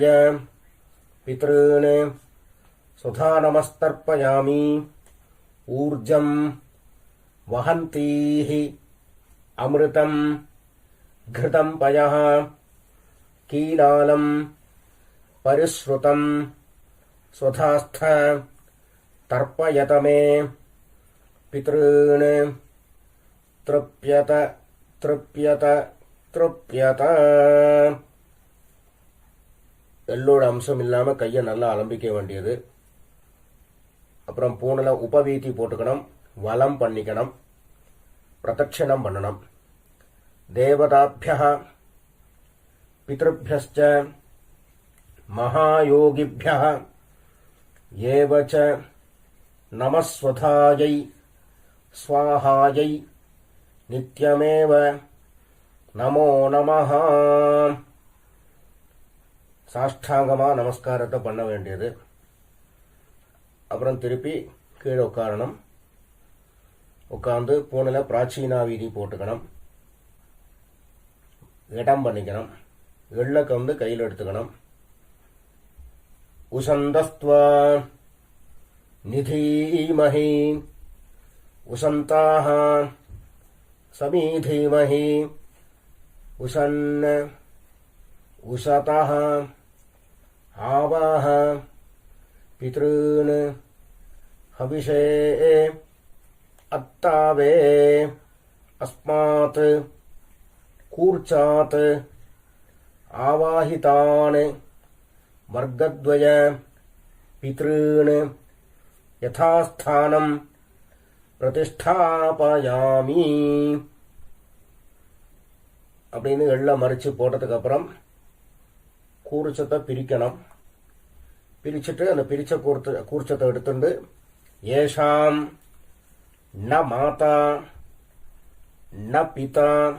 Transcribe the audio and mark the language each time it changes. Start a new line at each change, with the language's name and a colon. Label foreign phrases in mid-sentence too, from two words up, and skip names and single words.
Sanskrit: पितॄन् सुधा नमस्तर्पयामि ऊर्जं वहन्तीः अमृतं घृतं पयः कीलालं परिश्रुतं स्वधास्थ तर्पयत मे पितॄन् तृप्यत तृप्यत तृप्यत
Tamil: எள்ளோட அம்சம் இல்லாம கையை நல்லா அலம்பிக்க வேண்டியது. அப்புறம் பூணுல உபவீதி போட்டுக்கணும், வலம் பண்ணிக்கணும், பிரதட்சணம் பண்ணணும்.
Sanskrit: देवताभ्यः पितृभ्यश्च महायोगिभ्यः एव च नमस्वधायै स्वाहायै नित्यमेव नमो नमः.
Tamil: சாஷ்டாங்கமா நமஸ்காரத்தை பண்ண வேண்டியது. அப்புறம் திருப்பி கீழே உட்காரணும். உட்கார்ந்து பூணில் பிராச்சீனா வீதி போட்டுக்கணும், இடம் பண்ணிக்கணும், எள்ளக்க வந்து கையில் எடுத்துக்கணும்.
Sanskrit: उशन्तस्त्वा निधीमहि उशन्ताः समिधीमहि उशन् உசதः आवाह पितॄन् हविषे अत्तावे अस्मात् कूर्चात् आवाहितान् वर्गद्वय पितॄन् यथास्थानं प्रतिष्ठापयामि.
Tamil: அப்படின்னு எல்லாம் மறிச்சு போட்டதுக்கு அப்புறம் கூர்ச்சத்தை பிரிக்கணும். பிரிச்சுட்டு அந்த பிரிச்ச கூர்ச்சத்தை எடுத்துட்டு
Sanskrit: एषां न माता न पिता